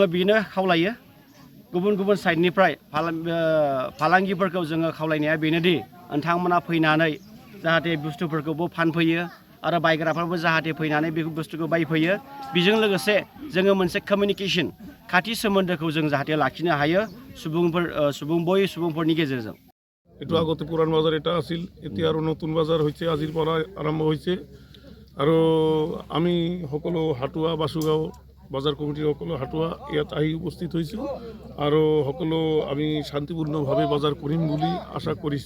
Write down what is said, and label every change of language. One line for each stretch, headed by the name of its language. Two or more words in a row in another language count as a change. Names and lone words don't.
Bodo: बेनो खावलायो, गुबुन गुबुन साइडनिफ्राय फालांगिफोरखौ जोङो खावलायनाया बेनोदि नोंथांमोना फैनानै जाहाथे बुस्थुफोरखौबो फानफैयो आरो बायग्राफ्राबो जाहाथे फैनानै बे बुस्थुखौ बायफैयो। बेजों लोगोसे जोङो मोनसे कमिउनिकेशन, खाथि सोमोन्दोखौ जों जाहाथे लाखिनो हायो সুবুংফোরনি গেজেরজন।
Assamese: এটু আগতে পুরান বাজার এটা আছিল, এতিয়া আৰু নতুন বাজাৰ হৈছে, আজিৰ পৰা আৰম্ভ হৈছে। আৰু আমি সকলো হাটুৱা বাসুগাঁও বাজাৰ কমিটিৰ সকলো হাটুৱা ইয়াত আহি উপস্থিত হৈছোঁ আৰু সকলো আমি শান্তিপূৰ্ণভাৱে বাজাৰ কৰিম বুলি আশা কৰিছোঁ।